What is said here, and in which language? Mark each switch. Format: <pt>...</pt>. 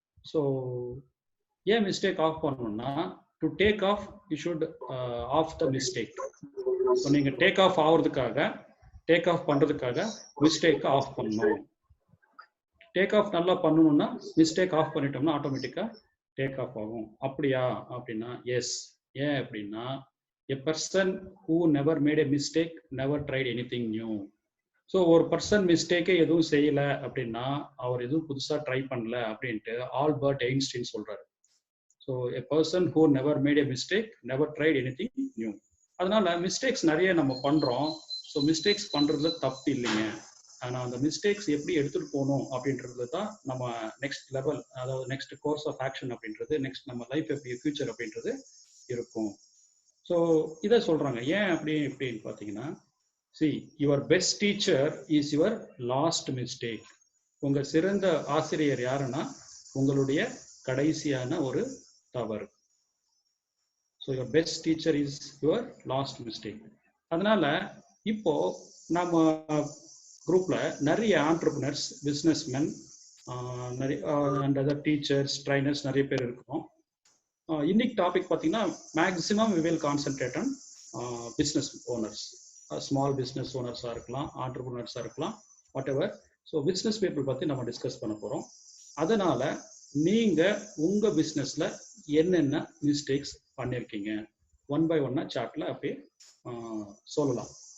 <ta>So ஏன் mistake of பண்ணணும்னா,</ta> <en>To take off you should of the mistake.</en> <ta>So நீங்க take off ஆகுறதுக்காக, take off பண்றதுக்காக mistake of பண்ணணும். Take off நல்லா பண்ணணும்னா மிஸ்டேக் ஆஃப் பண்ணிட்டோம்னா ஆட்டோமேட்டிக்கா டேக் ஆஃப் ஆகும். அப்படியா அப்படின்னா எஸ். ஏன் அப்படின்னா,</ta> <en>a person who never made a mistake never tried anything new.</en> <ta>So ஒரு பர்சன் மிஸ்டேக்கே எதுவும் செய்யல அப்படின்னா அவர் எதுவும் புதுசா ட்ரை பண்ணல அப்படின்ட்டு ஆல்பர்ட் ஐன்ஸ்டீன் சொல்றாரு.</ta> <en>So a person who never made a mistake never tried anything new.</en> <ta>அதனால மிஸ்டேக்ஸ் நிறைய நம்ம பண்றோம். ஸோ மிஸ்டேக்ஸ் பண்றதுல தப்பு இல்லைங்க. ஆனா அந்த மிஸ்டேக்ஸ் எப்படி எடுத்துட்டு போகணும் அப்படின்றது தான் நம்ம நெக்ஸ்ட் லெவல், அதாவது நெக்ஸ்ட் கோர்ஸ் ஆஃப் ஆக்ஷன் அப்படின்றது, நெக்ஸ்ட் நம்ம லைஃப் எப்படி ஃபியூச்சர் அப்படின்றது இருக்கும். ஸோ இதை சொல்றாங்க. ஏன் அப்படின்னு பார்த்தீங்கன்னா,</ta> <en>see, your best teacher is your last mistake.</en> <ta>உங்க சிறந்த ஆசிரியர் யாருன்னா உங்களுடைய கடைசியான ஒரு தவறு.</ta> <en>So your best teacher is your last mistake.</en> <ta>அதனால இப்போ நம்ம குரூப்ல நிறைய ஆண்டர்பிரினர்ஸ், பிஸ்னஸ்மென், நிறைய அண்ட் அதர் டீச்சர்ஸ், ட்ரைனர்ஸ் நிறைய பேர் இருக்கோம். இன்னைக்கு டாபிக் பார்த்தீங்கன்னா maximum</ta> <en>we will concentrate on business owners.</en> <ta>Small business ஓனர்ஸாக இருக்கலாம், ஆண்டர்பிரினர்ஸாக இருக்கலாம், what ever. So business people பற்றி நம்ம டிஸ்கஸ் பண்ண போகிறோம். அதனால நீங்கள் உங்கள் பிஸ்னஸில் என்னென்ன மிஸ்டேக்ஸ் பண்ணியிருக்கீங்க ஒன் பை ஒன்னா சார்ட்டில் அப்படியே சொல்லலாம்.</ta>